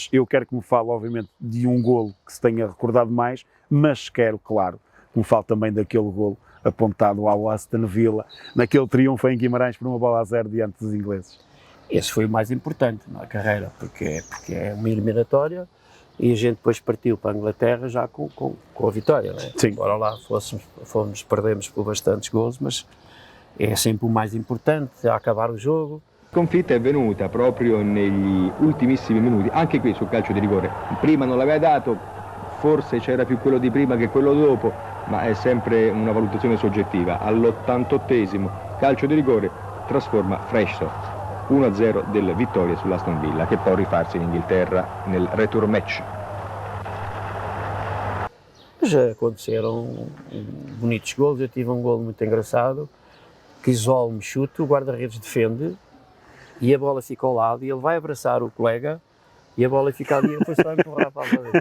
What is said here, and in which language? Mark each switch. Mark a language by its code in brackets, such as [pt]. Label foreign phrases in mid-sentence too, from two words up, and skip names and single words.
[pt] eu quero que me fale, obviamente, de um golo que se tenha recordado mais, mas quero, claro, que me fale também daquele golo apontado ao Aston Villa, naquele triunfo em Guimarães por 1-0 diante dos ingleses. Esse foi o mais importante na carreira, porque é uma eliminatória e a gente depois partiu para a Inglaterra já com a vitória, não é? Sim. Embora lá perdemos por bastantes gols, mas è sempre o mais importante a acabar [it] il gioco. La sconfitta è venuta proprio negli ultimissimi minuti, anche qui sul calcio di rigore. Prima non l'aveva dato, forse c'era più quello di prima che quello dopo, ma è sempre una valutazione soggettiva. All'88esimo calcio di rigore trasforma Freshso 1-0 della vittoria sull'Aston Villa, che può rifarsi in Inghilterra nel [en] return match. [pt] Já aconteceram bonitos golos. Eu tive um golo muito engraçado, que isolo-me, chuto, o guarda-redes defende e a bola fica ao lado e ele vai abraçar o colega e a bola fica ali e depois só empurrar para a bola.